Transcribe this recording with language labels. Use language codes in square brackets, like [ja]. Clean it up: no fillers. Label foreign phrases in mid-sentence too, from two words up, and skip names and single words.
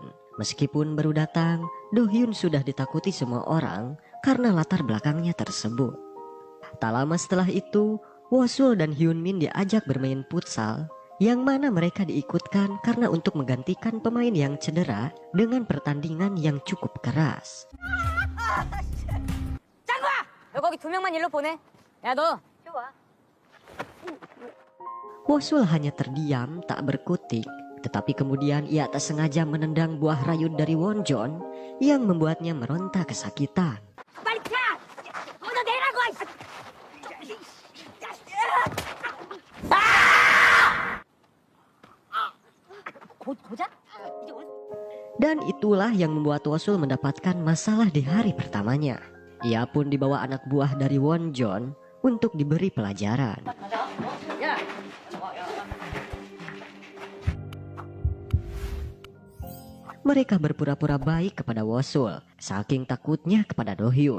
[id] Meskipun baru datang, Do Hyun sudah ditakuti semua orang karena latar belakangnya tersebut. Tak lama setelah itu, Wosul dan Hyun Min diajak bermain futsal, yang mana mereka diikutkan karena untuk menggantikan pemain yang cedera dengan pertandingan yang cukup keras. [ko] 짱구야! 너 거기 2명만 일로 보내. 야, 너 이리 와. [id] Wosul hanya terdiam tak berkutik, tetapi kemudian ia tak sengaja menendang buah rayut dari Wonjon yang membuatnya meronta kesakitan. [ko] 빨리 가! 너 내라고! 고자? [id] Dan itulah yang membuat Wosul mendapatkan masalah di hari pertamanya. Ia pun dibawa anak buah dari Wonjon untuk diberi pelajaran. Mereka berpura-pura baik kepada Wosul, saking takutnya kepada Do Hyun.